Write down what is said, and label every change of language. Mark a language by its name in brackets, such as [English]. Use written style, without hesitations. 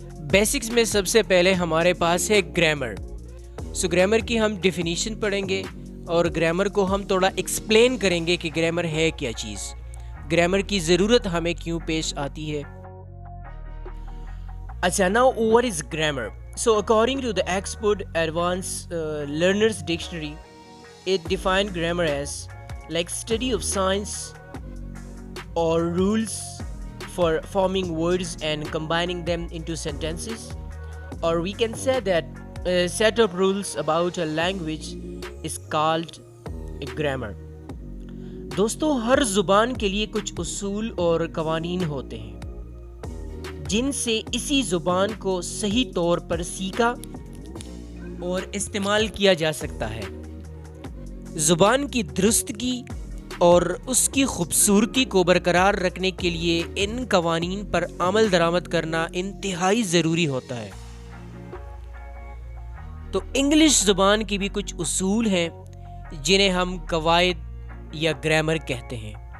[Urdu] Basics میں سب سے پہلے ہمارے پاس ہے گرامر۔ گرامر کی ہم ڈیفینیشن پڑھیں گے اور گرامر کو ہم تھوڑا ایکسپلین کریں گے کہ گرامر ہے کیا چیز، گرامر کی ضرورت ہمیں کیوں پیش آتی ہے۔ اچھا، [English] Now what is grammar? So according to the Oxford Advanced Learners Dictionary, it defined grammar as like study of science or rules for forming words and combining them into sentences, or we can say that a set of rules about a language is called a grammar. [Urdu] دوستو، ہر زبان کے لیے کچھ اصول اور قوانین ہوتے ہیں جن سے اسی زبان کو صحیح طور پر سیکھا اور استعمال کیا جا سکتا ہے۔ زبان کی درستگی اور اس کی خوبصورتی کو برقرار رکھنے کے لیے ان قوانین پر عمل درآمد کرنا انتہائی ضروری ہوتا ہے۔ تو انگلش زبان کی بھی کچھ اصول ہیں جنہیں ہم قواعد یا گرامر کہتے ہیں۔